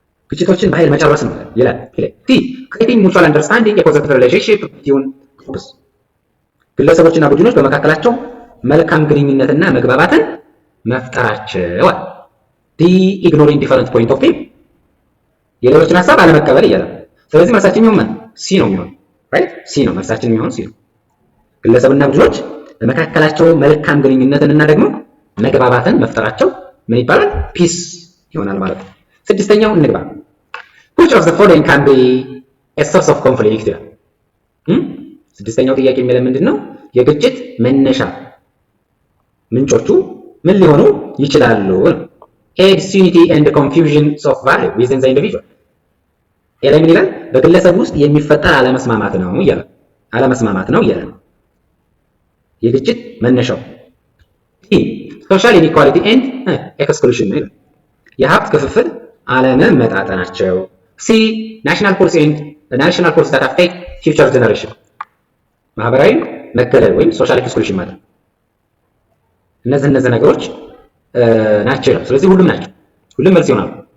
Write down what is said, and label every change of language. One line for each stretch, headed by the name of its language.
Amharic: ግጭቶችን በኃይል መጨረስ ነው ይላል። ሲ
English: creating mutual understanding a positive relationship between groups፣
Amharic: ግለሰቦችና ቡድኖች በመካከላቸው መልካም ግንኙነትና መግባባትን መፍጠራቸው። ዲ
English: ignoring different point of view፣
Amharic: የሌሎችን ሐሳብ አለመቀበል እያለ። ስለዚህ መልሳችን የሚሆነው ሲ ነው የሚሆነው። ራይት ሲ ነው መልሳችን የሚሆነው ሲ ነው። ግለሰብና ቡድኖች በመካከላቸው መልካም ግንኙነትንና ደግሞ መግባባትን መፍጠራቸው ምን ይባላል? ፒስ ይሆናል ማለት ነው። ስድስተኛው እንግባ።
English: which of the following can be a source of conflict
Amharic: ይላል። ስድስተኛው ጥያቄ የሚለው ምንድነው? የግጭት መነሻ ምንጮቹ ምን ሊሆኑ ይችላሉ?
English: A disunity and confusion of value within the individual።
Amharic: ኤላይ ምን ይላል? በግለሰብ ውስጥ የሚፈጠር አለመስማማት ነው እያለ ነው የግጭት መነሻው። ሶሻል ኢኒኳሊቲ ኤንድ ኤክስክሉዥን ነው ይላል፣ የሀብት ክፍፍል አለመመጣጠናቸው። ሲ ናሽናል ፖሊሲ ኤንድ ናሽናል ፖሊሲ
English: that affect future generation፣
Amharic: ማህበራዊ መገለል ወይም ሶሻል ኤክስክሉዥን ማለት ነው። እነዚህ ነገሮች ናቸው ይላል። ስለዚህ ሁሉም ናቸው፣ ሁሉም መልስ ይሆናሉ።